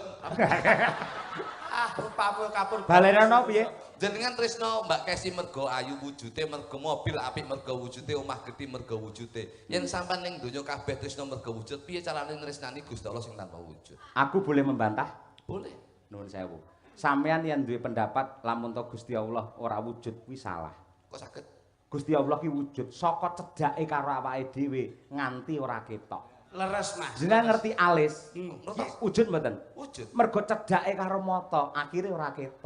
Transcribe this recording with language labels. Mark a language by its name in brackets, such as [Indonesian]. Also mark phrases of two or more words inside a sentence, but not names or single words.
[Javanese] Ah, rupamu kapur. Balerano piye? jenengan tresno Mbak Kesi mergo ayu wujude, mergo mobil apik mergo wujude, omah gedhe mergo wujude. Yen sampean ning donya kabeh tresno mergo wujud, piye carane nresnani Gusti Allah sing tanpa wujud? [Indonesian] Aku boleh membantah? Boleh. [Javanese] Nuwun sewu. sampean yang duwe pendapat lamun to Gusti Allah ora wujud kuwi salah. Kok saged? Gusti Allah ki wujud saka cedhake karo awake dhewe nganti ora ketok. Leres Mas. Jenengan ngerti alis? Wujud mboten? Wujud. Mergo cedhake karo mata, akhire ora ketok.